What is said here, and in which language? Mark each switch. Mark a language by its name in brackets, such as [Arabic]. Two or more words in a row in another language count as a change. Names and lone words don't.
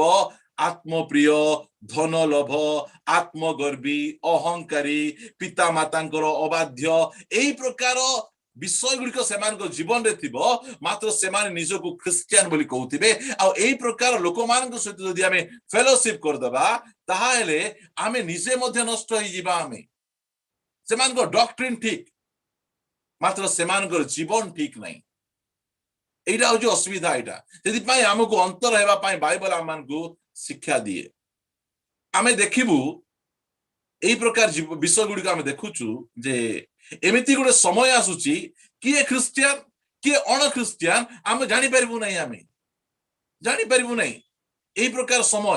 [Odia] ଆତ୍ମପ୍ରିୟ, ଧନ ଲୋଭ, ଆତ୍ମଗର୍ବୀ, ଅହଙ୍କାରୀ, ପିତା ମାତାଙ୍କର ଅବାଧ୍ୟ, এই ପ୍ରକାର ବିଷୟ ଗୁଡ଼ିକ ସେମାନଙ୍କ ଜୀବନରେ ଥିବ। ମାତ୍ର ସେମାନେ ନିଜକୁ ଖ୍ରୀଷ୍ଟିଆନ ବୋଲି କହୁଥିବେ। ଆଉ ଏଇ ପ୍ରକାର ଲୋକମାନଙ୍କ ସହିତ ଯଦି ଆମେ ଫେଲୋସିପ କରିଦେବା ତାହେଲେ ଆମେ ନିଜେ ମଧ୍ୟ ନଷ୍ଟ ହେଇଯିବା। ସେମାନଙ୍କ ଡକ୍ଟ୍ରିନ ଠିକ, ମାତ୍ର ସେମାନଙ୍କର ଜୀବନ ଠିକ ନାହିଁ। [Bangla] এইটা হচ্ছে অসুবিধা। [Odia] এটা ସେଥିପାଇଁ ଆମକୁ ଅନ୍ତର ହେବା ପାଇଁ ବାଇବଲ ଆମମାନଙ୍କୁ ଶିକ୍ଷା ଦିଏ। ଆମେ ଦେଖିବୁ এই ପ୍ରକାର ବିଷୟ ଗୁଡ଼ିକ ଆମେ ଦେଖୁଛୁ ଯେ ଏମିତି ଗୋଟେ ସମୟ ଆସୁଛି, କିଏ ଖ୍ରୀଷ୍ଟିଆନ କିଏ ଅଣ ଖ୍ରୀଷ୍ଟିଆନ ଆମେ ଜାଣିପାରିବୁ ନାହିଁ। ଆମେ ଜାଣିପାରିବୁ ନାହିଁ এই ପ୍ରକାର ସମୟ।